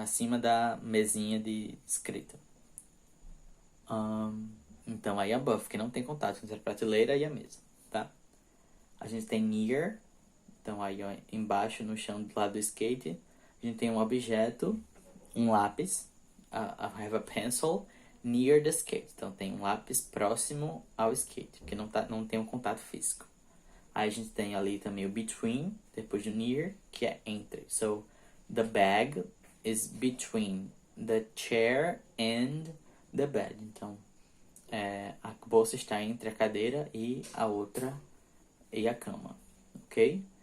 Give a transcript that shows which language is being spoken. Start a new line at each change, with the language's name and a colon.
Portuguese: Acima da mesinha de escrita. Então, aí above, que não tem contato entre a prateleira e a mesa, tá? A gente tem near. Então, aí ó, embaixo, no chão, do lado do skate, a gente tem um objeto, um lápis.
English: I have a pencil near the skate.
Portuguese: Então, tem um lápis próximo ao skate, que não tem um contato físico. Aí a gente tem ali também o between, depois do near, que é entre.
English: So, the bag is between the chair and the bed.
Portuguese: Então, a bolsa está entre a cadeira e a outra, e a cama, ok?